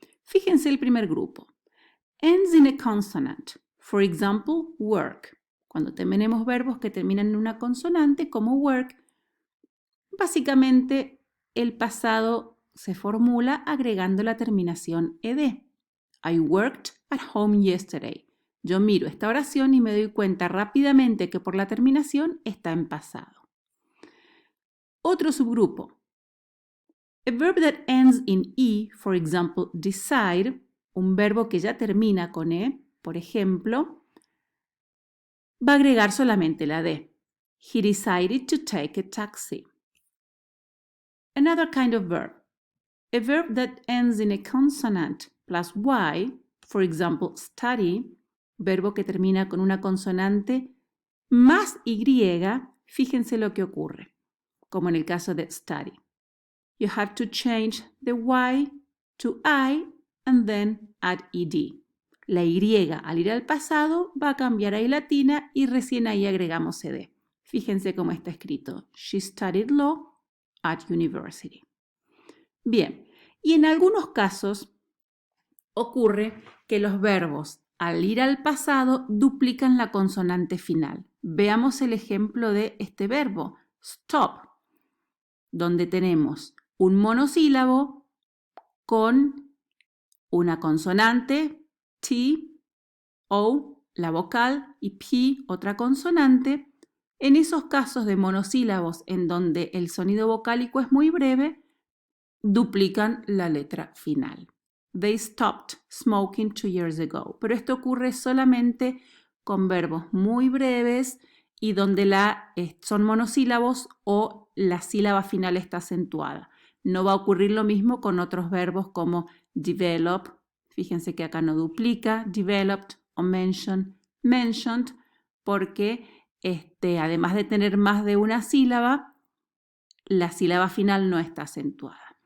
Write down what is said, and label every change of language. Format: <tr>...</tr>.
<es>Fíjense el primer grupo.</es> <en>Ends in a consonant. For example, work.</en> <es>Cuando tenemos verbos que terminan en una consonante como work, básicamente el pasado se formula agregando la terminación ed.</es> <en>I worked at home yesterday.</en> <es>Yo miro esta oración y me doy cuenta rápidamente que por la terminación está en pasado. Otro subgrupo.</es> <en>A verb that ends in E, for example, decide,</en> <es>un verbo que ya termina con E, por ejemplo, va a agregar solamente la D.</es> <en>He decided to take a taxi. Another kind of verb. A verb that ends in a consonant plus Y, for example, study,</en> <es>verbo que termina con una consonante más Y, fíjense lo que ocurre, como en el caso de study.</es> <en>You have to change the Y to I and then add ed.</en> <es>La Y al ir al pasado va a cambiar a I latina y recién ahí agregamos ed. Fíjense cómo está escrito.</es> <en>She studied law at university.</en> <es>Bien, y en algunos casos ocurre que los verbos al ir al pasado duplican la consonante final. Veamos el ejemplo de este verbo, stop, donde tenemos un monosílabo con una consonante, T, O, la vocal, y P, otra consonante. En esos casos de monosílabos en donde el sonido vocálico es muy breve, duplican la letra final.</es> <en>They stopped smoking 2 years ago.</en> <es>Pero esto ocurre solamente con verbos muy breves y donde son monosílabos o la sílaba final está acentuada. No va a ocurrir lo mismo con otros verbos como develop, fíjense que acá no duplica, developed o mentioned, porque además de tener más de una sílaba, la sílaba final no está acentuada.</es>